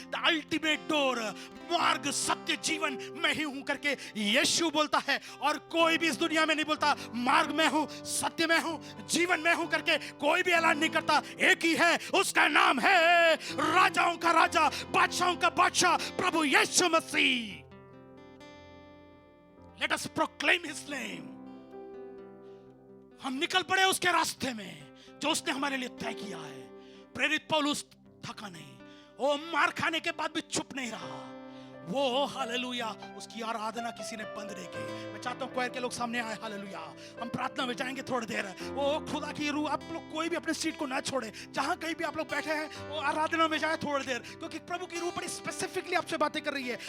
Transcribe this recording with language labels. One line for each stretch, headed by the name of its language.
English: the ultimate door,
Hindi: मार्ग सत्य जीवन मैं ही हूं करके यीशु बोलता है। और कोई भी इस दुनिया में नहीं बोलता मार्ग मैं हूं, सत्य मैं हूं, जीवन मैं हूं करके कोई भी ऐलान नहीं करता। एक ही है, उसका नाम है राजाओं का राजा, बादशाहों का बादशाह प्रभु यीशु मसीह।
English: Let us proclaim his name।
Hindi: हम निकल पड़े उसके रास्ते में जो उसने हमारे लिए तय किया है। प्रेरित पौलुस थका नहीं, वो मार खाने के बाद भी चुप नहीं रहा। वो हालेलुया उसकी आराधना किसी ने बंद नहीं की। मैं चाहता हूं क्वायर के लोग सामने आए। हालेलुया, हम प्रार्थना में जाएंगे थोड़ी देर। वो खुदा की रूह, आप लोग कोई भी अपने सीट को ना छोड़े, जहां कहीं भी आप लोग बैठे हैं वो आराधना में जाए थोड़ी देर, क्योंकि प्रभु की रूह बड़ी स्पेसिफिकली आपसे बातें कर रही है।